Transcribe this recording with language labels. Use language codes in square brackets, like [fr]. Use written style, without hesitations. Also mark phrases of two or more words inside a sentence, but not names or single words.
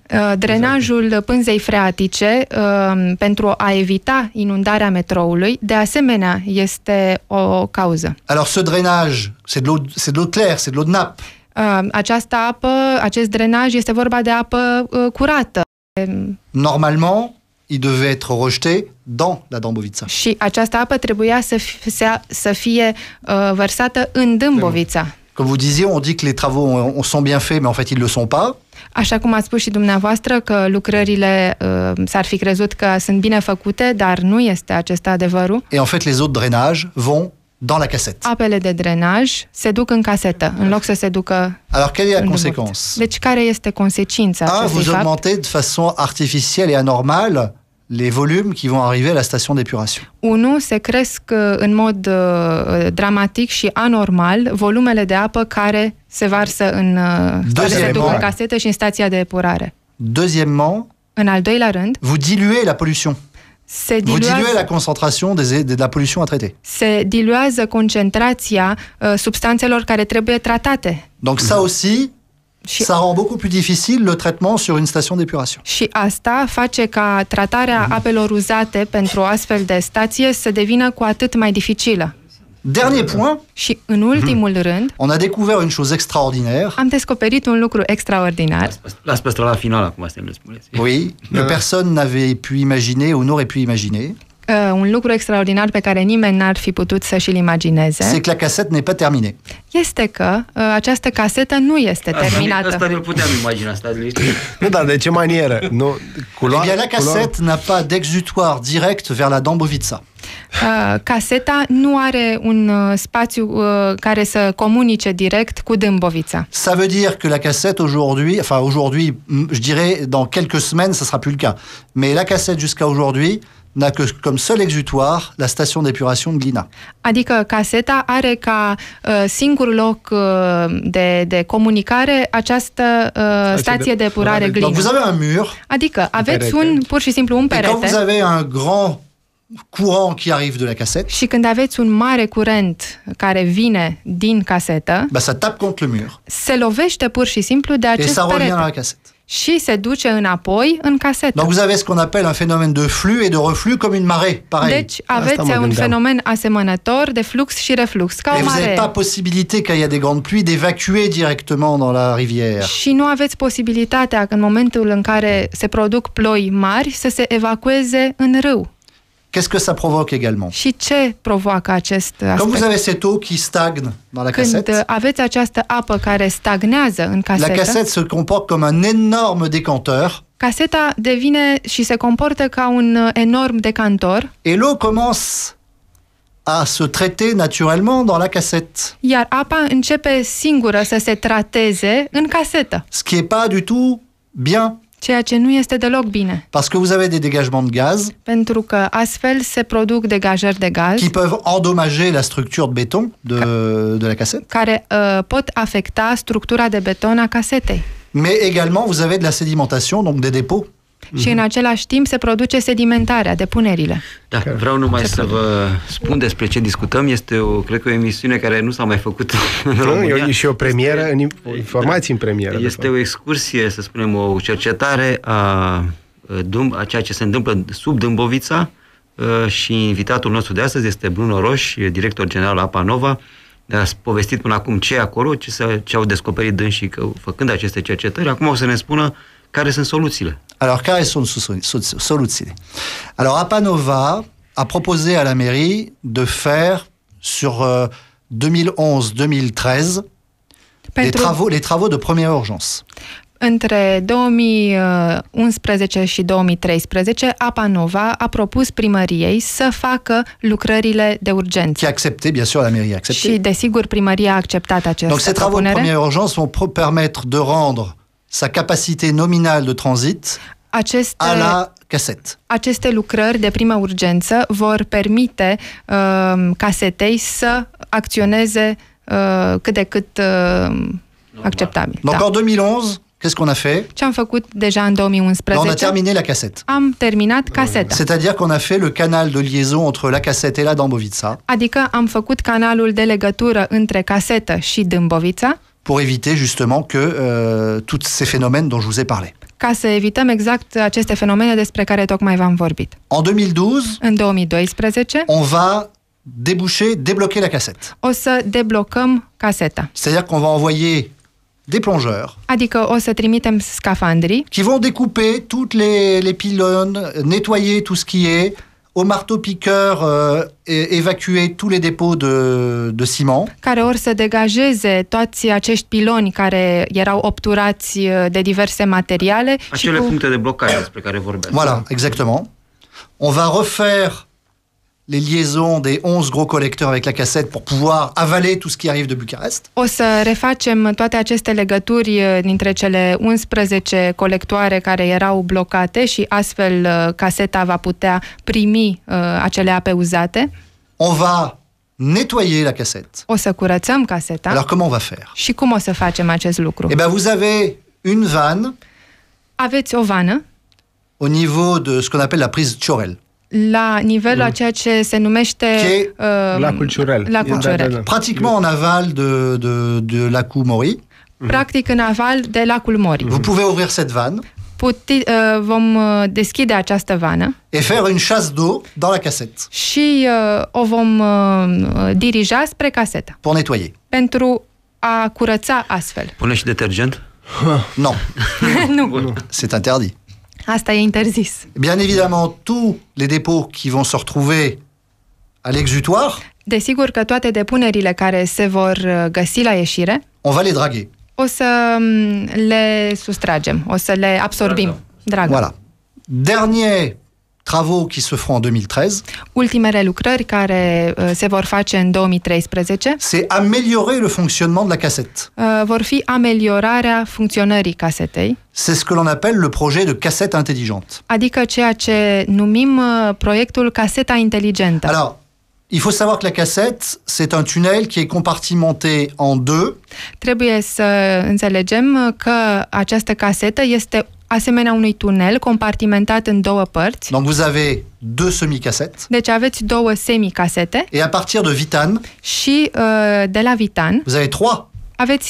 [ro] Drenajul pânzei freatice pentru a evita inundarea metroului, de asemenea, este o cauză. [fr] Alors ce drainage, c'est de l'eau claire, c'est de l'eau de nappe. [ro] Această apă, acest drenaj este vorba de apă curată [fr] Normalement, il devait être rejeté dans la Dâmbovița. [ro] și această apă trebuia să fie vărsată în Dâmbovița. [fr] Comme vous disiez, on dit que les travaux sont bien faits, mais en fait, ils ne le sont pas. [ro] Așa cum ați spus și dumneavoastră că lucrările s-ar fi crezut că sunt bine făcute, dar nu este acesta adevărul. [fr] Et en fait, les eaux de drainage vont dans la cassette. [ro] Apele de drenaj se duc în casetă, în loc să se ducă. [fr] Alors, quelle est la [ro] în [fr] conséquence? duburt. [ro] Deci care este consecința acestui [fr] Vous [ro] fapt? [fr] augmentez de façon artificielle et anormale les volumes qui vont arriver à la station d'épuration. 1. [ro] Se cresc în mod dramatic și anormal volumele de apă care se varsă care se duc în casetă și în stația de epurare. [fr] Deuxièmement, [ro] în al doilea rând, [fr] vous diluez la pollution. Vous diluez la concentration de la pollution à traiter. [ro] Se diluează concentrația substanțelor care trebuie tratate. [fr] Donc ça aussi, ça rend beaucoup plus difficile le traitement sur une station d'épuration. [ro] Și asta face ca tratarea apelor uzate pentru o astfel de stație să devină cu atât mai dificilă. [fr] Dernier point. [ro] Și în ultimul rând, [fr] on a découvert une chose extraordinaire. [ro] Am descoperit un lucru extraordinar. Las păstra la final acum să ne spuneți. [fr] Oui, que personne n'avait pu imaginer ou n'aurait pu imaginer. [ro] Un lucru extraordinar pe care nimeni n-ar fi putut să și-l imagineze. [fr] C'est que la cassette n'est pas terminée. [ro] Este că această casetă nu este terminată. Asta ne puteam imagina, stați liniștit. Nu, dar de ce manieră? Nu, [fr] eh bien, la cassette n'a pas d'exutoire direct vers la Dâmbovița. [ro] Caseta nu are un spațiu care să comunice direct cu Dâmbovița. [fr] Ça veut dire que la cassette aujourd'hui, je dirais dans quelques semaines, ça sera plus le cas. Mais la cassette jusqu'à aujourd'hui n'a que comme seul exutoire la station d'épuration de Glina. [ro] Adică caseta are ca singur loc de comunicare această stație de epurare Glina. [fr] Donc vous avez un mur. [ro] Adică aveți pur și simplu un perete. [fr] Et quand vous avez un grand courant qui arrive de la cassette. [ro] Și când aveți un mare curent care vine din casetă, [fr] ça tape contre le mur. [ro] Se lovește pur și simplu de acest perete. [fr] Et ça revient dans la cassette. [ro] Și se duce înapoi în casetă. [fr] Donc vous avez ce qu'on appelle un phénomène de flux et de reflux comme une marée, pareil. [ro] Deci aveți un fenomen asemănător de flux și reflux, ca o marée. [fr] Et vous n'avez pas possibilité quand il y a des grandes pluies d'évacuer directement dans la rivière. [ro] Și nu aveți posibilitatea în momentul în care se produc ploi mari să se evacueze în râu. [fr] Qu'est-ce que ça provoque également? [ro] Și ce provoacă acest aspect? [fr] Quand vous avez cette eau qui stagne dans la cassette, [ro] când aveți această apă care stagnează în casetă, [fr] la cassette se comporte comme un énorme décanteur. [ro] Caseta devine și se comportă ca un enorm decantor. [fr] Et l'eau commence à se traiter naturellement dans la cassette. [ro] Iar apa începe singură să se trateze în casetă. [fr] Ce qui est pas du tout bien. [ro] Ceea ce nu este deloc bine. [fr] Parce que vous avez des dégagements de gaz. [ro] Pentru că astfel se produc degajări de gaz. [fr] Qui peuvent endommager la structure de béton de la cassette. [ro] Care pot afecta structura de beton a casetei. [fr] Mais également vous avez de la sédimentation, donc des dépôts. [ro] Și în același timp se produce sedimentarea, depunerile. Da, vreau numai să vă spun despre ce discutăm. Este cred că o emisiune care nu s-a mai făcut în România. E și o premieră, informații în premieră. Este o excursie, să spunem, o cercetare a ceea ce se întâmplă sub Dâmbovița și invitatul nostru de astăzi este Bruno Roș, director general Apa Nova. A povestit până acum ce e acolo, ce au descoperit dânsii făcând aceste cercetări. Acum o să ne spună care sunt soluțiile. Alors, care sunt soluțiile? [fr] Alors, Apa Nova a proposé à la mairie de faire sur 2011-2013 les travaux de première urgence. [ro] Între 2011 și 2013, Apa Nova a propus primăriei să facă lucrările de urgență. [fr] Qui a accepté, bien sûr, la mairie a accepté. [ro] Și, desigur, primăria a acceptat această [fr] Donc, ces travaux de première urgence vont permettre de rendre sa capacité nominale de transit à la cassette. [ro] Aceste lucrări de primă urgență vor permite casetei să acționeze cât de cât acceptabil. [fr] Donc en 2011, qu'est-ce qu'on a fait? [ro] Ce am făcut deja în 2011? [fr] On a terminé la cassette. [ro] Am terminat caseta. [fr] C'est-à-dire qu'on a fait le canal de liaison entre la cassette et la Dâmbovița. [ro] Adică am făcut canalul de legătură între casetă și Dâmbovița. [fr] Pour éviter justement que tous ces phénomènes dont je vous ai parlé. [ro] Ca să evităm exact aceste fenomene despre care tocmai v-am vorbit. [fr] En 2012, on va débloquer la cassette. [ro] O să deblocăm caseta. [fr] C'est-à-dire qu'on va envoyer des plongeurs. [ro] Adică o să trimitem scafandrii [fr] qui vont découper toutes les pylônes, nettoyer tout ce qui est au marteau-piqueur évacuer tous les dépôts de ciment. [ro] Care ori să degajeze toți acești piloni care erau obturați de diverse materiale. Acele puncte de blocare despre care vorbeați. [fr] Voilà, exactement. On va refaire les liaisons des 11 gros collecteurs avec la cassette pour pouvoir avaler tout ce qui arrive de Bucarest. [ro] O să refacem toate aceste legături dintre cele 11 colectoare care erau blocate și astfel caseta va putea primi acele ape uzate. [fr] On va nettoyer la cassette. [ro] O să curățăm caseta. [fr] Alors comment on va faire? [ro] Și cum o să facem acest lucru? [fr] Eh bien, vous avez une vanne. [ro] Aveți o vană [fr] au niveau de ce qu'on appelle la prise Ciorel. [ro] La nivelul a ceea ce se numește lacul Ciurel. Lacul Ciurel. [fr] Pratiquement en aval de lacul Mori. [ro] Practic în aval de lacul Mori. [fr] Vous pouvez ouvrir cette vanne. [ro] Vom deschide această vană [fr] et faire une chasse d'eau dans la cassette. [ro] Și o vom dirija spre casetă. [fr] Pour nettoyer. [ro] Pentru a curăța astfel. Pune și detergent? [fr] Non. [ro] Nu. [fr] C'est interdit. [ro] Asta e interzis. [fr] Bien évidemment, tous les dépôts qui vont se retrouver à l'exutoire. [ro] Desigur că toate depunerile care se vor găsi la ieșire, [fr] on va les draguer. [ro] O să le sustragem, o să le absorbim. Dragă. [fr] Voilà. Derniers travaux qui se feront en 2013. [ro] Ultimele lucrări care se vor face în 2013. [fr] C'est améliorer le fonctionnement de la cassette. [ro] Vor fi ameliorarea funcționării casetei. [fr] C'est ce que l'on appelle le projet de cassette intelligente. [ro] Adică ceea ce numim proiectul caseta inteligentă. [fr] Alors, il faut savoir que la cassette, c'est un tunnel qui est compartimenté en deux. [ro] Trebuie să înțelegem că această casetă este asemenea unui tunel compartimentat în două părți. [fr] Donc vous avez deux semi-cassettes. [ro] Deci aveți două semi-casete. [fr] Et à partir de Vitan. [ro] Și de la Vitan. [fr] Vous avez trois. [ro] Aveți